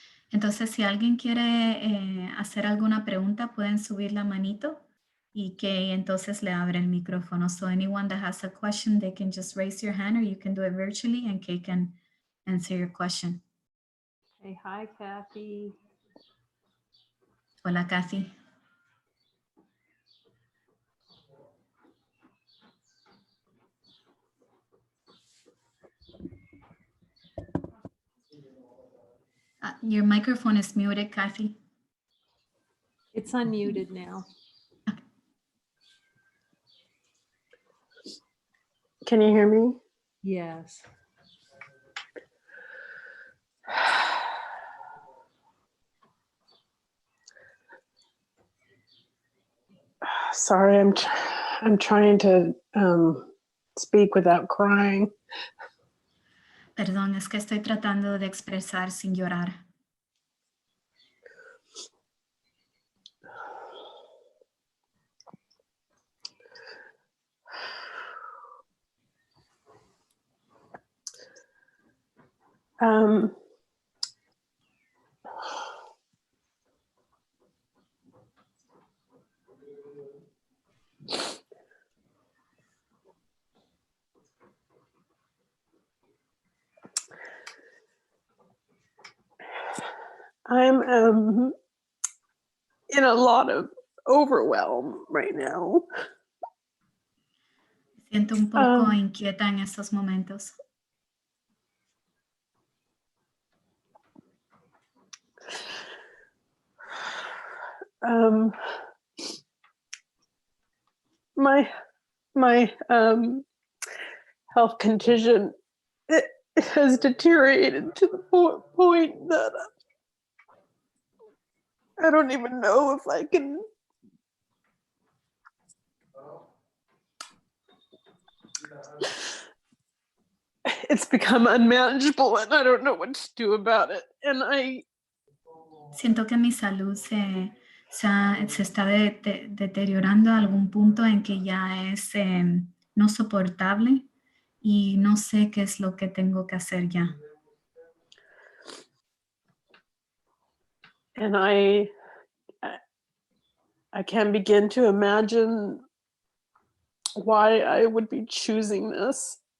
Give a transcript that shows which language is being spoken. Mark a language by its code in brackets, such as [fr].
[es] Entonces, si alguien quiere hacer alguna pregunta, pueden subir la manito y que entonces le abre el micrófono. [en] So anyone that has a question, they can just raise your hand or you can do it virtually and Kay can answer your question. Hey, hi, Kathy. [es] Hola, Kathy. [en] Your microphone is muted, Kathy. It's unmuted now. Can you hear me? Yes. Sorry, I'm trying to speak without crying. [es] Perdón, es que estoy tratando de expresar sin llorar. [en] Um, I'm in a lot of overwhelm right now. [es] Me siento un poco inquieta en estos momentos. [en] My health condition, it has deteriorated to the point that I don't even know if I can it's become unmanageable and I don't know what to do about it. And [es] Siento que mi salud se está deteriorando a algún punto en que ya es no soportable y no sé qué es lo que tengo que hacer ya. [en] And I can't begin to imagine why I would be choosing this.